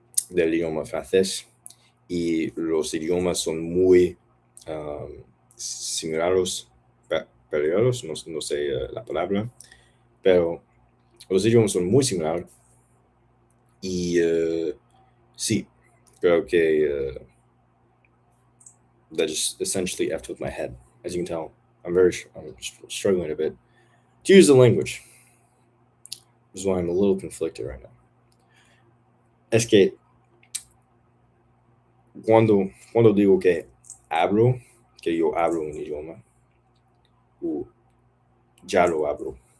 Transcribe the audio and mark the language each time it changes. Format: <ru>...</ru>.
<es>del idioma francés, y los idiomas son muy similares, peleados, no sé la palabra, pero los idiomas son muy similares y sí, creo que</es> <en>that just essentially effed with my head. As you can tell, I'm struggling a bit to use the language. This is why I'm a little conflicted right now.</en> <es>Es que cuando digo que yo hablo un idioma, o ya lo hablo,</es>